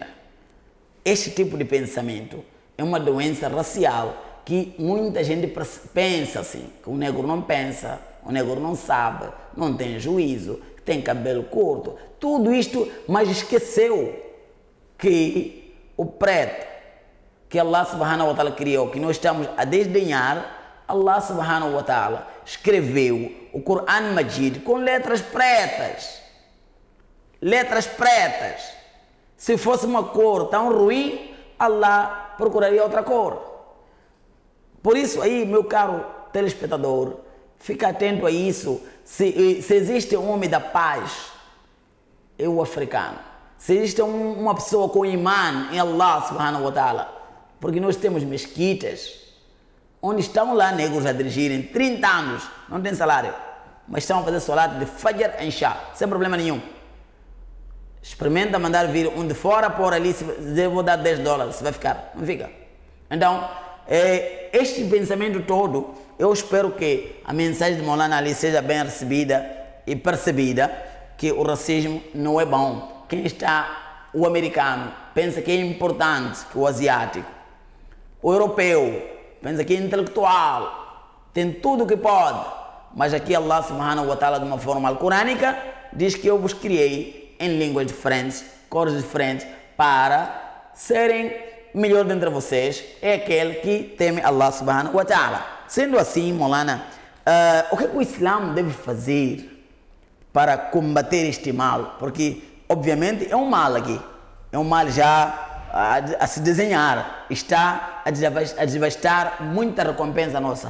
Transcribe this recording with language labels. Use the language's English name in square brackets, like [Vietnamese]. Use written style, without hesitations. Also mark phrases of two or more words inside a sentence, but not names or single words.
[Portuguese] Este tipo de pensamento é uma doença racial que muita gente pensa assim, que o negro não pensa, o negro não sabe, não tem juízo, tem cabelo curto, tudo isto, mas esqueceu que o preto que [Arabic] الله سبحانه وتعالى [Portuguese] criou, que nós estamos a desdenhar, [Arabic] الله سبحانه وتعالى [Portuguese] escreveu o Quran Majid com letras pretas. Letras pretas. Se fosse uma cor tão ruim, Allah procuraria outra cor. Por isso aí, meu caro telespectador, fica atento a isso. Se existe um homem da paz, é o africano. Se existe uma pessoa com imã em [Arabic] الله سبحانه وتعالى, [Portuguese] porque nós temos mesquitas onde estão lá negros a dirigirem 30 anos, não tem salário, mas estão a fazer salat de Fajr e Isha, sem problema nenhum. Experimenta mandar vir um de fora, por ali, se eu vou dar $10, se vai ficar, não fica. Então, este pensamento todo, eu espero que a mensagem de Maulana Ali seja bem recebida e percebida que o racismo não é bom. Quem está, o americano, pensa que é importante que o asiático. O europeu pensa que é intelectual, tem tudo o que pode. Mas aqui [Arabic] الله سبحانه وتعالى, [Portuguese] de uma forma alcorânica, diz que eu vos criei em línguas diferentes, cores diferentes, para serem melhor dentre vocês. É aquele que teme [Arabic] الله سبحانه وتعالى. [Portuguese] Sendo assim, Maulana, o que o Islã deve fazer para combater este mal? Porque, obviamente, é um mal aqui. É um mal já a se desenhar. Está a devastar muita recompensa nossa.